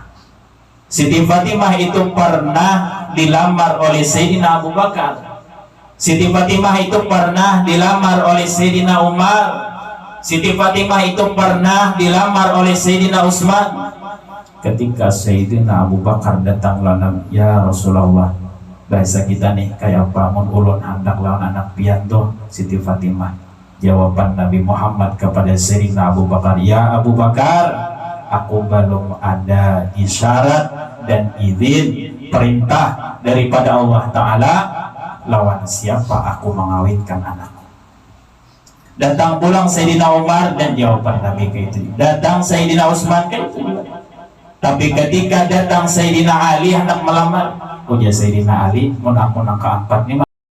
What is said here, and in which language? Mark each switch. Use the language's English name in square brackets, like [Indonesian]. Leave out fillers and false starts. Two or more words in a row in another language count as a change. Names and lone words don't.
[Indonesian] Siti Fatimah itu pernah dilamar oleh Sayyidina Abu Bakar. Siti Fatimah itu pernah dilamar oleh Sayyidina Umar. Siti Fatimah itu pernah dilamar oleh Sayyidina Utsman. Ketika Sayyidina Abu Bakar datang lawan ya Rasulullah, [Banjar] bahasa kita nih kayak bangun ulun hendak lawan anak pianto [Indonesian] Siti Fatimah. Jawaban Nabi Muhammad kepada Sayyidina Abu Bakar, ya Abu Bakar, aku belum ada isyarat dan izin perintah daripada Allah Ta'ala lawan siapa aku mengawinkan anakku. [Banjar] Datang pulang Sayyidina Umar dan jawaban Nabi kayak itu. [Indonesian] Datang Sayyidina Utsman kayak itu juga. Tapi ketika datang Sayyidina Ali hendak melamar, ujar Sayyidina Ali, [Banjar] mun aku nang keempat nih